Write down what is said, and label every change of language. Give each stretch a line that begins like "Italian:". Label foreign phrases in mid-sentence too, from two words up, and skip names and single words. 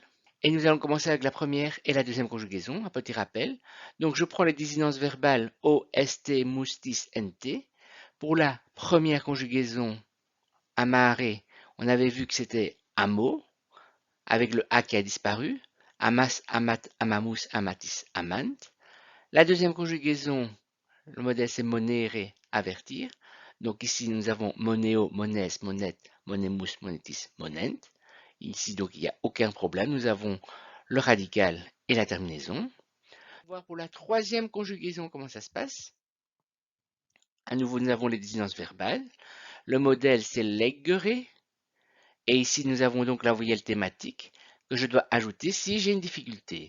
French: Et nous allons commencer avec la première et la deuxième conjugaison, un petit rappel. Donc je prends les désinences verbales o, st, mustis, nt. Pour la première conjugaison, amare, on avait vu que c'était amo, avec le a qui a disparu.
Latin: Amas, amat, amamus, amatis, amant.
French: La deuxième conjugaison, le modèle c'est monere, avertir. Donc ici nous avons
Latin: moneo, mones, monet, monemus, monetis, monent.
French: Ici donc il n'y a aucun problème. Nous avons le radical et la terminaison. On va voir pour la troisième conjugaison comment ça se passe. À nouveau nous avons les désinences verbales. Le modèle c'est leggere. Et ici nous avons donc la voyelle thématique que je dois ajouter si j'ai une difficulté.